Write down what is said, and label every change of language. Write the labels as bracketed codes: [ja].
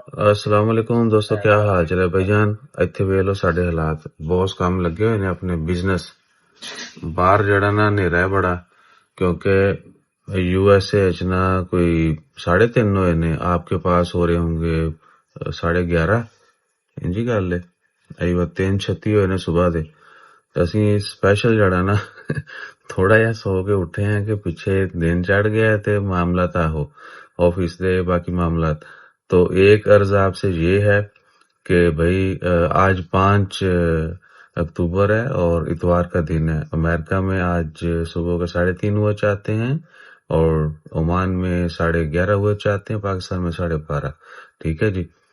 [hi] अस्सलाम वालेकुम दोस्तों, क्या हाल चाल है भाईजान। [pa] ਇੱਥੇ ਵੇਖ ਲਓ ਸਾਡੇ ਹਾਲਾਤ, ਬੌਸ ਕੰਮ ਲੱਗੇ ਹੋਏ ਨੇ ਆਪਣੇ ਬਿਜ਼ਨਸ। ਬਾਹਰ ਜਿਹੜਾ ਨਾ ਹਨੇਰਾ ਹੈ ਬੜਾ, ਕਿਉਂਕਿ यूएसए ਚ ਨਾ ਕੋਈ 3:30 ਹੋਏ ਨੇ, [hi] आपके पास हो रहे होंगे 11:30। [pa] ਇੰਜੀ ਗੱਲ ਹੈ। ਅਈ 3:36 ਹੋਏ ਨੇ ਸਵੇਰ ਦੇ। ਅਸੀਂ ਸਪੈਸ਼ਲ ਜਿਹੜਾ ਨਾ ਥੋੜਾ ਜਿਹਾ ਸੋ ਕੇ ਉੱਠੇ हैं कि ਪਿੱਛੇ [hi] दिन चढ़ गया है [pa] ਤੇ ਮਾਮਲਾਤ ਆਹੋ ऑफिस ਦੇ [hi] बाकी मामलात। तो एक अर्ज आपसे ये है कि भाई आज 5 अक्टूबर है और इतवार का दिन है। अमेरिका में आज सुबह का 3:30 हुआ चाहते हैं और ओमान में 11:30 हुआ चाहते हैं, पाकिस्तान में 12:30। ठीक है जी।